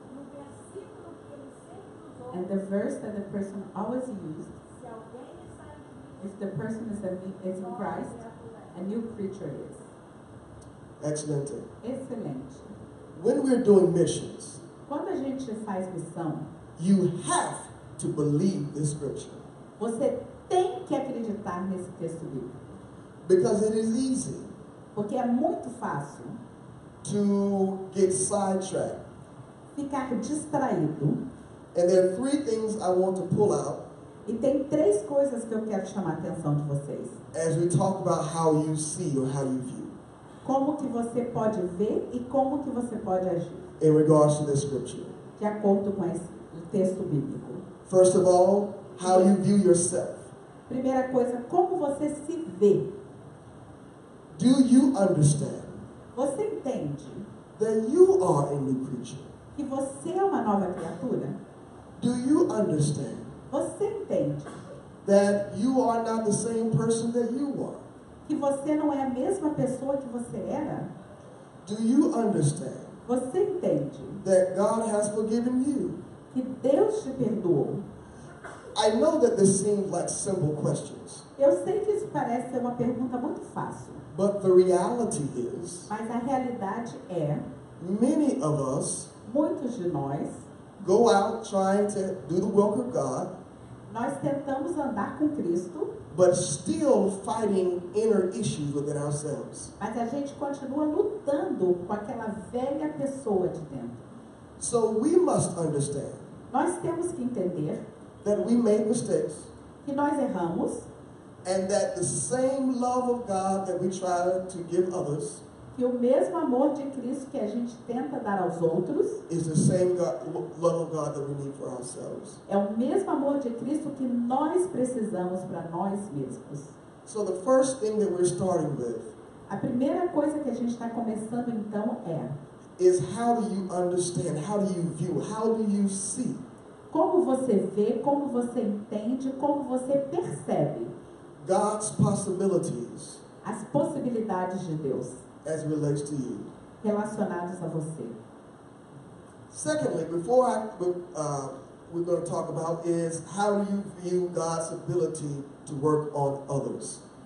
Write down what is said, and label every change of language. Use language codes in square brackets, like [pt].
[pt] No versículo que ele sempre usou, [en] And the verse that the person always used, [pt] se alguém está em Cristo, [en] if the person is in Christ, a new creature is. Excellent. [pt] Excelente. [en] When we're doing missions, [pt] Quando a gente faz missão, [en] you have to believe this scripture [pt] você tem que acreditar nesse texto bíblico. [en] because it is easy [pt] Porque é muito fácil [en] to get sidetracked. [pt] ficar distraído. [en] And there are three things I want to pull out [pt] E tem 3 coisas que eu quero chamar a atenção de vocês. [en] as we talk about how you see or how you view [pt] Como que você pode ver e como que você pode agir. [en] in regards to this scripture. [pt] De acordo com esse texto bíblico. [en] First of all, how you view yourself. [pt] Primeira coisa, como você se vê. [en] Do you understand [pt] Você entende [en] that you are a new creature? [pt] que você é uma nova criatura? [en] Do you understand [pt] Você entende [en] that you are not the same person that you were? [pt] que você não é a mesma pessoa que você era? [en] Do you understand [pt] Você entende [en] that God has forgiven you? [pt] que Deus te perdoou? [en] I know that this seems like simple questions, [pt] Eu sei que isso parece ser uma pergunta muito fácil, [en] but the reality is [pt] mas a realidade é, [en] many of us [pt] muitos de nós [en] go out trying to do the work of God, [pt] nós tentamos andar com Cristo, [en] but still fighting inner issues within ourselves. [pt] mas a gente continua lutando com aquela velha pessoa de dentro. [en] So we must understand [pt] Nós temos que entender [en] that we made mistakes [pt] que nós erramos, [en] and that the same love of God that we try to give others [pt] que o mesmo amor de Cristo que a gente tenta dar aos outros [en] is the same love of God that we need for ourselves. [pt] é o mesmo amor de Cristo que nós precisamos para nós mesmos. [en] So the first thing that we're starting with [pt] A primeira coisa que a gente está começando então é [en] is how do you understand, how do you view, how do you see [pt] como você vê, como você entende, como você percebe [en] God's possibilities [pt] as possibilidades de Deus [en] as it relates to you. [pt] relacionadas a você. [en] Secondly, we're going to talk about is how do you view God's ability to work on others.